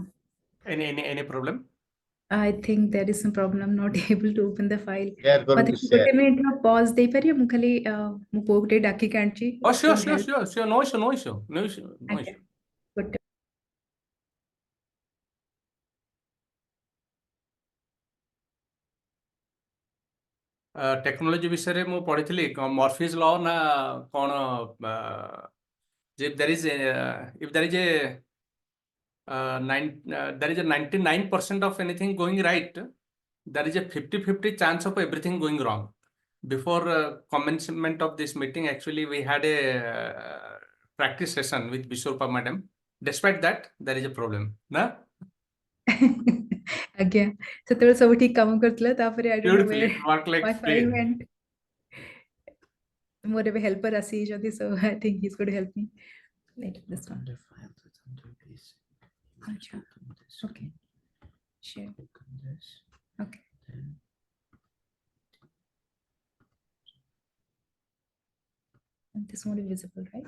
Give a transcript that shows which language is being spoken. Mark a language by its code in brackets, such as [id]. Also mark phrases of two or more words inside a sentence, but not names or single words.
[en] Any problem? I think there is some problem. I'm not able to open the file. They are going But to share. [or] ଗୋଟେ minute ର pause ଦେଇପାରିବେ ମୁଁ ଖାଲି ମୋ ପୁଅକୁ ଟିକେ ଡାକିକି ଆଣିଛି [en] Oh, sure, to sure, help. sure, sure. No issue, no issue, no issue, no [or] ଆଜ୍ଞା [en] issue. [or] ଗୋଟେ ଟେକ୍ନୋଲୋଜି ବିଷୟରେ ମୁଁ ପଢିଥିଲି ମର୍ଫିଜ୍ ଲ ନା କଣ [en] if there is a there is a 99% of anything going right, there is a 50-50 chance of everything going wrong. Before commencement of this meeting, actually we had a practice session with Bishorpa madam. Despite that, there is a problem. Na? [or] ଆଜ୍ଞା ସେତେବେଳେ ସବୁ ଠିକ କାମ କରୁଥିଲା ତାପରେ [en] I don't know Beautifully, where it worked like my file flame. went. [or] ମୋର ଏବେ ହେଲ୍ପର ଆସିଯାଇଛନ୍ତି [en] so I think he's going to help me. Wait, this one. ଆଚ୍ଛା okay share okay and this won't be visible, right?